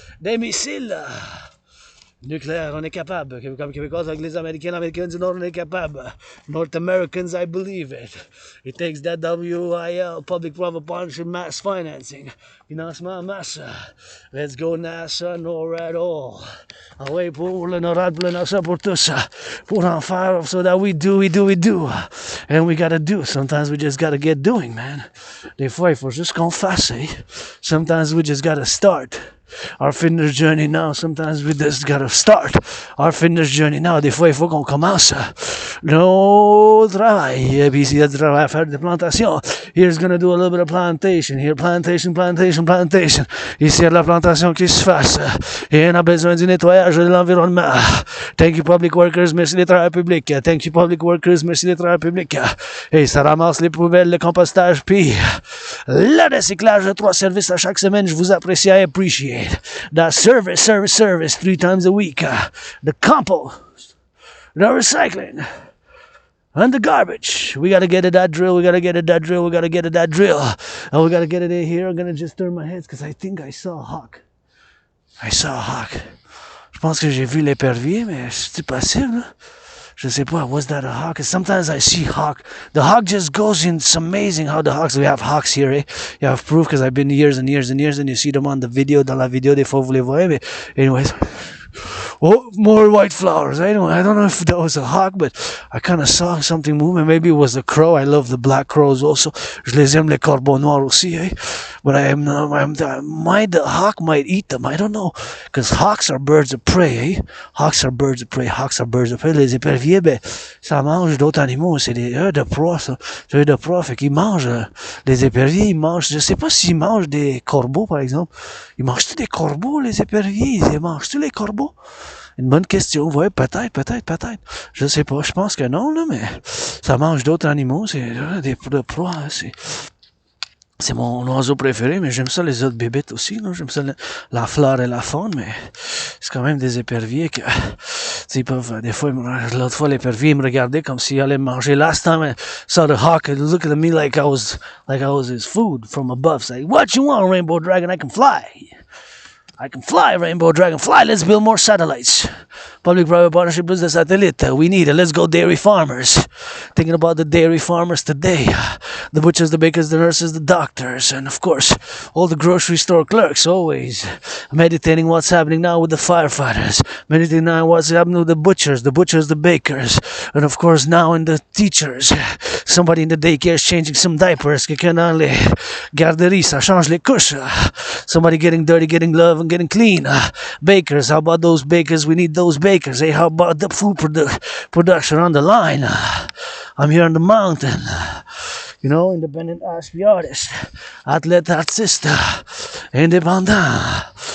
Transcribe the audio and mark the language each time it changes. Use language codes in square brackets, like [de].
[fr] Des missiles nucléaire, on est capable. Comme Québécois avec les Américains du Nord, on est capable. [en] North Americans, I believe it. It takes that WIL, Public-Private Partnership Mass Financing. [fr] Financement en masse. [en] Let's go NASA, NORAD, all. [fr] Ah ouais, pour le NORAD, pour le NASA, pour tout ça. Pour en faire, [en] so that we do. And we gotta do. Sometimes we just gotta get doing, man. [fr] Des fois, il faut juste qu'on fasse, eh? [en] Sometimes we just gotta start. Our fitness journey now, sometimes we just gotta start our fitness journey now. [fr] Des fois, il faut qu'on commence nos travail. Et puis, s'il y a du travail à faire de plantation, [en] here's gonna do a little bit of plantation. Here, plantation. [fr] Ici, il y a de la plantation qui se fasse. Et on a besoin du nettoyage de l'environnement. [en] Thank you, public workers. [fr] Merci les travailleurs publics. [en] Thank you, public workers. [fr] Merci les travailleurs publics. Et ça ramasse les poubelles, le compostage, puis le recyclage de 3 services à chaque semaine. Je vous apprécie, [en] I appreciate. appreciate that service 3 times a week. The compost, the recycling, and the garbage. We gotta get it that drill. We gotta get it that drill. We gotta get it that drill. And we gotta get it in here. I'm gonna just turn my head because I think I saw a hawk. I saw a hawk. [fr] Je pense que j'ai vu l'épervier, mais c'est possible. Je sais pas. [en] Was that a hawk? Sometimes I see hawk. The hawk just goes in. It's amazing how the hawks. We have hawks here, eh? You have proof because I've been years and years and years, and you see them on the video. [fr] Dans la vidéo, des fois vous les voyez. [en] Mais anyways. Oh, more white flowers. I don't know if that was a hawk, but I kind of saw something moving. Maybe it was a crow. I love the black crows also. [fr] Je les aime les corbeaux noirs aussi, eh? [en] But the hawk might eat them. I don't know, because hawks are birds of prey, eh? Hawks are birds of prey. Hawks are birds of prey. [fr] Les éperviers, ben, ça mange d'autres animaux. C'est des œufs de proie, ça. C'est œufs de proie. Fait qu'ils mangent, les éperviers, ils mangent, je sais pas s'ils mangent des corbeaux, par exemple. Ils mangent-tu des corbeaux, les éperviers? Ils mangent-tu les corbeaux? Une bonne question. Ouais, peut-être. Je sais pas. Je pense que non, là, mais ça mange d'autres animaux. C'est des proies. C'est mon oiseau préféré, mais j'aime ça les autres bébêtes aussi. Là. J'aime ça la flore et la faune, mais c'est quand même des éperviers que ils peuvent. Des fois, l'autre fois, l'épervier me regardait comme s'il allait manger. [en] Last time I saw the hawk, it was looking at me like I was his food from above. Saying, "What you want, Rainbow Dragon? I can fly." I can fly, Rainbow Dragon, fly. Let's build more satellites. Public-private partnership business satellite. We need it. Let's go dairy farmers. Thinking about the dairy farmers today. The butchers, the bakers, the nurses, the doctors. And, of course, all the grocery store clerks always meditating what's happening now with the firefighters. Meditating now what's happening with the butchers, the bakers. And, of course, now in the teachers. Somebody in the daycare is changing some diapers. [fr] Quelqu'un dans les garderies, ça change les couches. [en] Somebody getting dirty, getting love, and getting clean. Bakers, how about those bakers? We need those bakers. Hey, how about the food production on the line? I'm here on the mountain. You know, independent artist, athlete, [fr] artiste, indépendant.